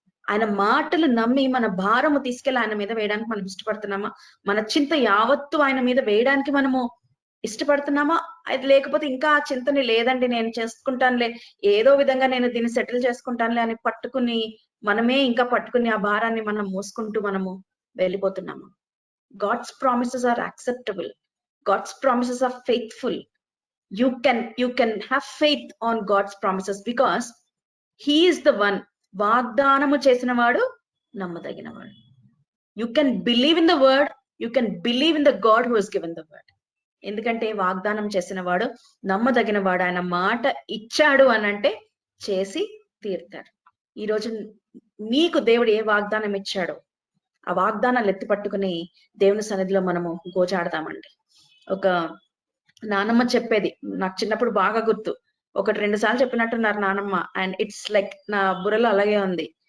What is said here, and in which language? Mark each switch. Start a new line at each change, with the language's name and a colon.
Telugu: ఆయన మాటలు నమ్మి మన భారము తీసుకెళ్ళి ఆయన మీద వేయడానికి మనం ఇష్టపడుతున్నామా? మన చింత యావత్తు ఆయన మీద వేయడానికి మనము ఇష్టపడుతున్నామా? అది లేకపోతే ఇంకా ఆ చింతని లేదండి నేను చేసుకుంటానులే, ఏదో విధంగా నేను దీన్ని సెటిల్ చేసుకుంటానులే అని పట్టుకుని మనమే ఇంకా పట్టుకుని ఆ భారాన్ని మనం మోసుకుంటూ మనము వెళ్ళిపోతున్నాము.
English: God's promises are acceptable. God's promises are faithful. You can have faith on God's promises because He is the one.
Telugu: వాగ్దానము చేసిన వాడు నమ్మదగిన వాడు.
English: You can believe in the word. You can believe in the God who has given the word.
Telugu: ఎందుకంటే వాగ్దానం చేసిన వాడు నమ్మదగిన వాడు. ఆయన మాట ఇచ్చాడు అనంటే చేసి తీరుతాడు. ఈరోజు మీకు దేవుడు ఏ వాగ్దానం ఇచ్చాడో ఆ వాగ్దానాలు ఎత్తి పట్టుకుని దేవుని సన్నిధిలో మనము గోజాడతామండి. ఒక నానమ్మ చెప్పేది నాకు చిన్నప్పుడు బాగా గుర్తు, 1-2 సార్లు చెప్పినట్టున్నారు నానమ్మ,
English: and it's like
Telugu: నా బుర్రలో అలాగే ఉంది.